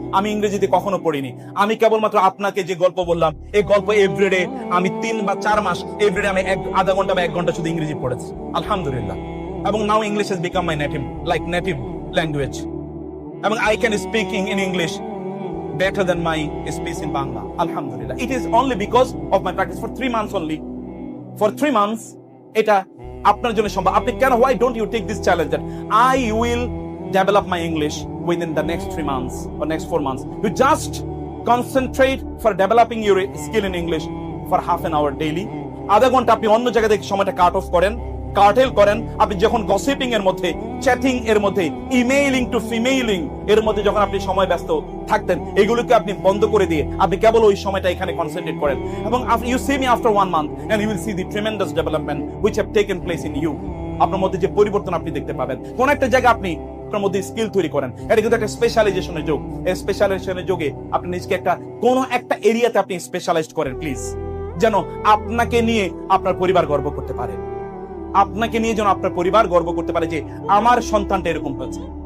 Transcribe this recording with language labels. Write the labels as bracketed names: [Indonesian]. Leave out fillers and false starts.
[Bangla] আমি ইংরেজিতে কখনো পড়িনি। আমি কেবলমাত্র আপনাকে যে গল্প বললাম, এই গল্প এভরিডে আমি 3 বা 4 মাস এভরিডে আমি আধা ঘন্টা বা 1 ঘন্টা শুধু ইংরেজি পড়েছি, আলহামদুলিল্লাহ। [English] এবং now English has become my native language, এবং I can speaking in English better than my speech in Bangla. [Arabic] Alhamdulillah. [English] It is only because of my practice for 3 months only. For 3 months, [Bangla] এটা আপনার জন্য সম্ভব। আপনি কেন, [English] why don't you take this challenge that I will develop my English within the next 3 months or next 4 months? You just concentrate for developing your skill in English for half an hour daily. [Bangla] আধা ঘন্টা আপনি অন্য জায়গা থেকে সময়টা cut off করেন, cartel করেন। আপনি যখন গসিপিং এর মধ্যে, চ্যাটিং এর মধ্যে, ইমেইলিং টু ফিমেইলিং এর মধ্যে যখন আপনি সময় ব্যস্ত থাকতেন, এগুলোকে আপনি বন্ধ করে দিয়ে আপনি কেবল ওই সময়টা এখানে কনসেন্ট্রেট করেন। [English] এবং you see me after 1 month and you will see the tremendous development which have taken place in you. [Bangla] আপনার মধ্যে যে পরিবর্তন আপনি দেখতে পাবেন। কোন একটা জায়গা আপনি আপনার মধ্যে স্কিল তৈরি করেন, এটা কিন্তু একটা স্পেশালাইজেশনের যোগ। এই স্পেশালাইজেশনের যোগে আপনি নিজকে কোন একটা এরিয়াতে আপনি স্পেশালাইজড করেন প্লিজ, যেন আপনাকে নিয়ে আপনার পরিবার গর্ব করতে পারে। আপনাকে নিয়ে যেন আপনার পরিবার গর্ব করতে পারে যে আমার সন্তানটা এরকম হয়েছে।